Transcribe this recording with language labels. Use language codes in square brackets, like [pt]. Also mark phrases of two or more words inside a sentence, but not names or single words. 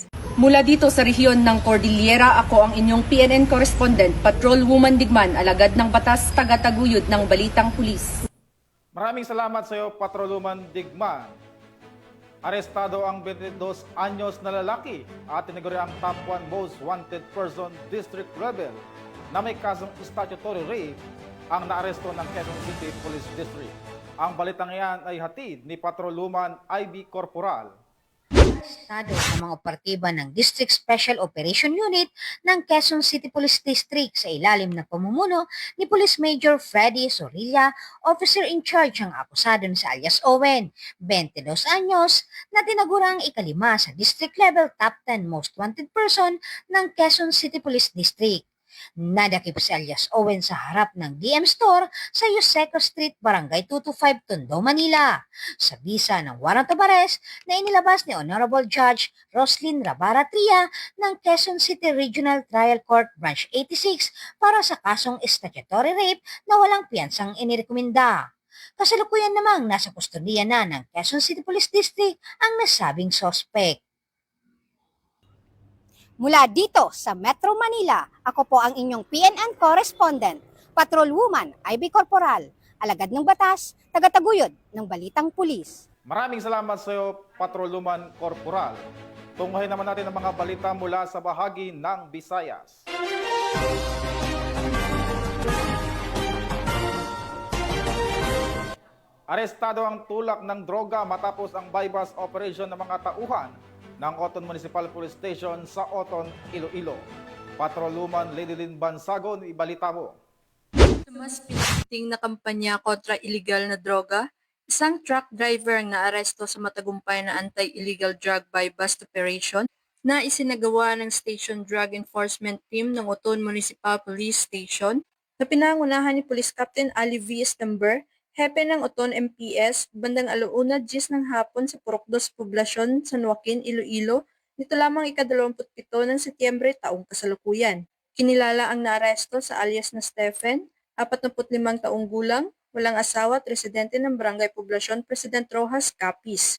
[tl] Mula dito sa rehiyon ng Cordillera, ako ang inyong PNN correspondent, Patrolwoman Digman, alagad ng batas, tagataguyod ng Balitang Pulis. Maraming salamat sa iyo, Patrolwoman Digman. Arestado ang 22 anyos na lalaki at tinaguri ang [en] top 1 most wanted person district level [tl] na may kasong [en] statutory rape [tl] ang naaresto ng Quezon City Police District. Ang balitang iyan ay hatid ni Patrolwoman Ivy Corporal. Estado ng mga operatiba ng District Special Operation Unit ng Quezon City Police District sa ilalim ng pamumuno ni Police Major Freddy Sorilla, [en] officer in charge [tl] ang akusado na si alias Owen, 22 anyos, na tinagurang ikalima sa [en] district level top 10 most wanted person [tl] ng Quezon City Police District. Nadakip si alias Owen sa harap ng DM Store sa Yuseco Street, Barangay 225, Tondo, Manila, sa bisa ng [en] warrant of arrest [tl] na inilabas ni Honorable Judge Roslyn Rabara Tria ng Quezon City Regional Trial Court Branch 86 para sa kasong [en] statutory rape [tl] na walang piyansang inirekomenda. Kasalukuyan namang nasa kustodiya na ng Quezon City Police District ang nasabing suspect. Mula dito sa Metro Manila, ako po ang inyong PNN correspondent, Patrolwoman Ivy Corporal, alagad ng batas, tagataguyod ng Balitang Pulis. Maraming salamat sa iyo, Patrolwoman Corporal. Tunghayin naman natin ang mga balita mula sa bahagi ng Visayas. Arestado ang tulak ng droga matapos ang [en] bypass operation [tl] ng mga tauhan ng Oton Municipal Police Station sa Oton, Iloilo. Patrolwoman Lady Lynn Bansagon, ibalita mo. Mas pinaigting na kampanya kontra illegal na droga, isang [en] truck driver [tl] ang naaresto sa matagumpay na [en] anti-illegal drug bypass operation [tl] na isinagawa ng Station Drug Enforcement Team ng Oton Municipal Police Station na pinangunahan ni Police Captain Ali V. Estember, hepe ng Oton MPS, bandang 1:10 ng hapon sa Purokdos Poblasyon, San Joaquin, Iloilo, nito lamang ika-27 ng Setyembre taong kasalukuyan. Kinilala ang naaresto sa alias na Stephen, 45 taong gulang, walang asawa at residente ng Barangay Poblasyon, President Rojas, Capiz.